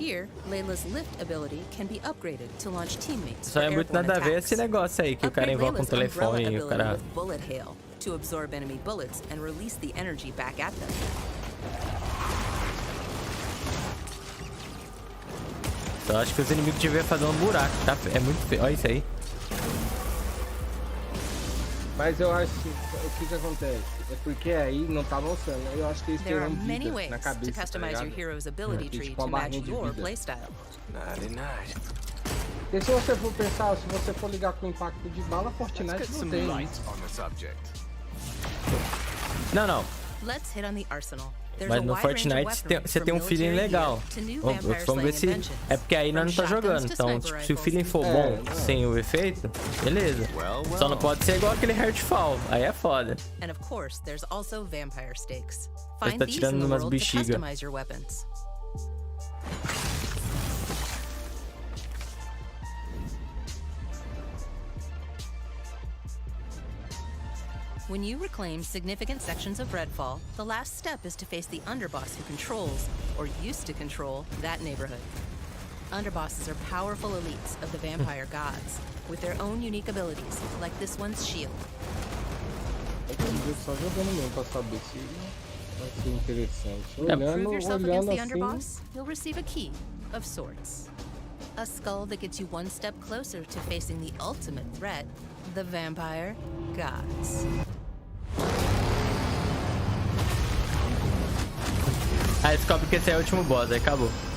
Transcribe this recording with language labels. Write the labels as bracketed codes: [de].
[en] Here, Layla's lift ability can be upgraded to launch teammates. [pt] Só é muito nada a ver esse negócio aí que o cara invoca um telefone e o cara. [en] Bullet hail to absorb enemy bullets and release the energy back at them. [pt] Eu acho que os inimigos deviam fazer um buraco, tá? É muito feio. Olha isso aí. Mas eu acho que o que acontece é porque aí não tá mostrando. Eu acho que eles terão vida na cabeça, [en] to customize your hero's ability tree to match your playstyle. [pt] Porque se você for pensar, se você for ligar com impacto de bala, Fortnite não tem. Não. [en] Let's hit on the arsenal. [pt] Mas no Fortnite você tem um feeling legal. Vamos ver se... É porque aí nós não tá jogando. Então, tipo, se o feeling for bom sem o efeito, beleza. Só não pode ser igual aquele Heartfall. Aí é foda. [en] And of course, there's also vampire stakes. [pt] Ele tá tirando umas bexigas. [en] When you reclaim significant sections of Redfall, the last step is to face the underboss who controls, or used to control, that neighborhood. Underbosses are powerful elites of the vampire gods, with their own unique abilities, like this one's shield. To prove yourself against the underboss, you'll receive a key, of sorts. A skull that gets you one step closer to facing the ultimate threat, the vampire gods. [pt] Aí descobre que esse é o último boss, aí acabou.